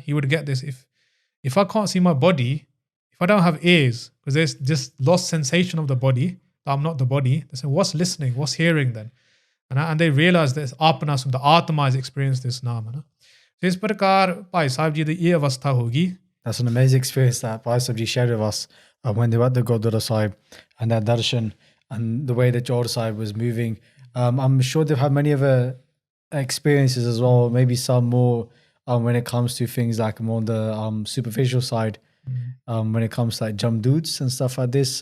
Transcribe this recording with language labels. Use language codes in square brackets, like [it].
[en] He would get this if I can't see my body, if I don't have ears, because there's just lost sensation of the body, that I'm not the body, they say what's listening, what's hearing then? And they realize that apna, the atma has experienced this naam। [pa] ਇਸ ਪ੍ਰਕਾਰ ਭਾਈ ਸਾਹਿਬ ਜੀ ਦੀ ਇਹ ਅਵਸਥਾ ਹੋ ਗਈ। [en] That's an amazing experience that Bhai Sahib Ji shared with us when they were at the Gurdwara Sahib and that Darshan and the way that Guru Sahib was moving. I'm sure they've had many other experiences as well, maybe some more when it comes to things like more on the superficial side, when it comes to like jamdoots and stuff like this.